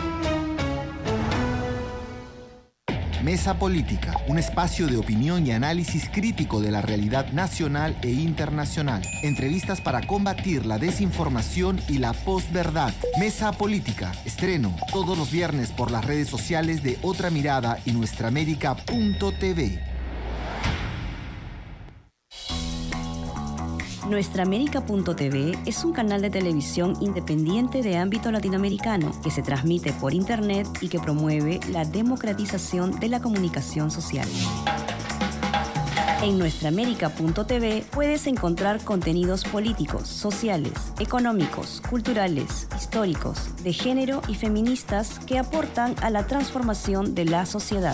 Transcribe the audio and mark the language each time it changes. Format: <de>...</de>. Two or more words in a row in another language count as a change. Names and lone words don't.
<es>Mesa Política, un espacio de opinión y análisis crítico de la realidad nacional e internacional. Entrevistas para combatir la desinformación y la posverdad. Mesa Política, estreno todos los viernes por las redes sociales de Otra Mirada y nuestraamerica.tv. Nuestraamerica.tv es un canal de televisión independiente de ámbito latinoamericano que se transmite por internet y que promueve la democratización de la comunicación social. En Nuestraamerica.tv puedes encontrar contenidos políticos, sociales, económicos, culturales, históricos, de género y feministas que aportan a la transformación de la sociedad.</es>